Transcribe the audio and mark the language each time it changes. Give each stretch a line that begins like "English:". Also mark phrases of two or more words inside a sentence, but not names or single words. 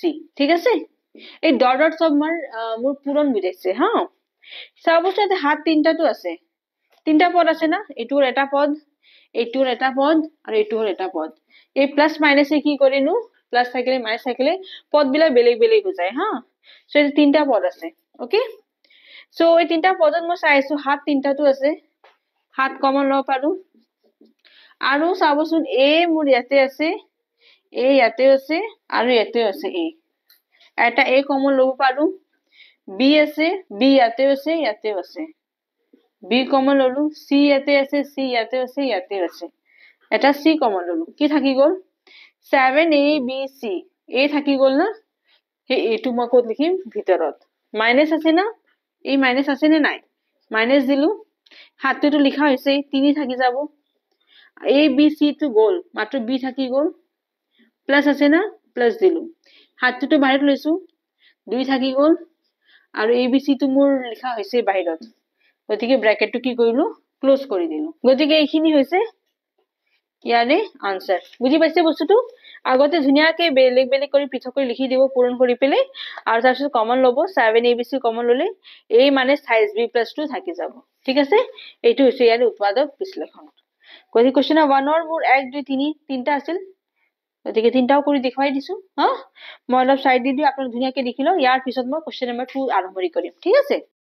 Assamese: ঠিক আছে, এই ডট সব মোৰ পূৰণ বুজাইছে। চাবচোন ইয়াতে হাত তিনটাটো আছে, তিনটা পদ আছে না, এইটোৰ এটা পদ, এইটোৰ এটা পদ, আৰু এইটোৰ এটা পদ। এই
English: plus minusে
Assamese: কি করেনো? প্লাস থাকিলে মাইনাস থাকিলে পদ বিলাক বেলেগ বেলেগ হৈ যায়। সো এই তিনটা পদ আছে।
English: okay, so
Assamese: এই তিনটা পদত মই চাইছো হাত তিনটাটো আছে, হাত কমন লব পাৰো। আৰু চাবচোন a মোৰ ইয়াতে আছে, a ইয়াতে আছে, আৰু ইয়াতে আছে a, এটা a কমন লব পাৰো, b আছে, b ইয়াতে আছে, ইয়াতেও আছে, b কমন ললো c ইয়াতে আছে c ইয়াতে আছে ইয়াতে আছে এটা c কমন ললো কি থাকি গল 7a b c a থাকি গল না এই এটু মই কত লিখিম ভিতৰত মাইনাস আছে না এই মাইনাস আছে নে নাই মাইনাস দিলু হাতটো লিখা হৈছে 3 থাকি যাব a b c to গল মাত্ৰ b থাকি গল প্লাস আছে না প্লাস দিলু হাতটো বাহিৰত লৈছো 2 থাকি গল আৰু a b c to মোৰ লিখা হৈছে বাহিৰত গতিকে ব্র্যাকেটটো কি কৰিলো ক্লোজ কৰি দিলু গতিকে এইখিনি হৈছে ইয়াৰে আনসার বুজি পাইছে বস্তুটো আগতে ধুনিয়াকে বেলেগ বেলেগ কৰি পৃথক কৰি লিখি দিব পূৰণ কৰি পেলে আৰু তাৰপিছত কমন লব 7 abc কমন ললে a মানে সাইজ b + 2 থাকি যাব ঠিক আছে এইটো হৈছে ইয়াৰ উৎপাদক বিশ্লেষণ গতিকে কোৱেশ্চন 1 ৰ মোৰ 1 2 3 তিনটা আছিল গতিকে তিনটাও কৰি দেখাই দিছো হা মই অলপ সাইড দি দিও আপোনাক ধুনিয়াকে লিখি লও ইয়াৰ পিছত মই
English: question number
Assamese: 2 আৰম্ভণি কৰিম ঠিক আছে